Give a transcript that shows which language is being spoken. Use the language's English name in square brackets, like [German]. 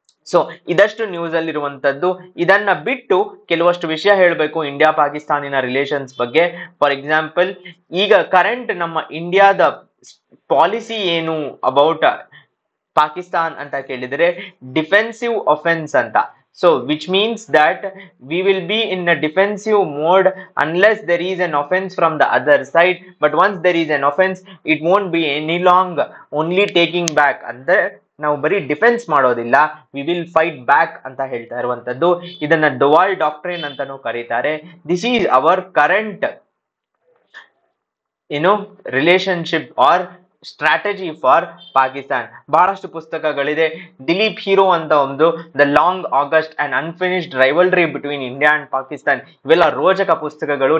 [Kannada] So ಇದಷ್ಟು news ಅಲ್ಲಿ ಇರುವಂತದ್ದು. ಇದನ್ನ ಬಿಟ್ಟು ಕೆಲವಷ್ಟು ವಿಷಯ ಹೇಳಬೇಕು ಇಂಡಿಯಾ ಪಾಕಿಸ್ತಾನಿನ ರಿಲೇಷನ್ಸ್ ಬಗ್ಗೆ. [English] for example, [Kannada] ಈಗ ಕರೆಂಟ್ ನಮ್ಮ ಇಂಡಿಯಾದ ಪಾಲಿಸಿ ಏನು ಅಬೌಟ್ ಪಾಕಿಸ್ತಾನ್ ಅಂತ ಕೇಳಿದ್ರೆ ಡಿಫೆನ್ಸಿವ್ ಒಫೆನ್ಸ್ ಅಂತ. [English] So which means that we will be in a defensive mode unless there is an offense from the other side, but once there is an offense it won't be any long only taking back. [Kannada] ಅಂದ್ರೆ ನಾವು ಬರೀ defence ಮಾಡೋದಿಲ್ಲ, [English] we will fight back [Kannada] ಅಂತ ಹೇಳ್ತಾ ಇರುವಂತದ್ದು. ಇದನ್ನ ಡುವಾಲ್ doctrine ಅಂತಾನೂ ಕರೀತಾರೆ. [English] This is our current relationship or strategy for Pakistan. [Kannada] ಬಹಳಷ್ಟು ಪುಸ್ತಕಗಳಿದೆ. ದಿಲೀಪ್ ಹೀರೋ ಅಂತ ಒಂದು the long August and unfinished rivalry between India and Pakistan, ಇವೆಲ್ಲ ರೋಚಕ ಪುಸ್ತಕಗಳು.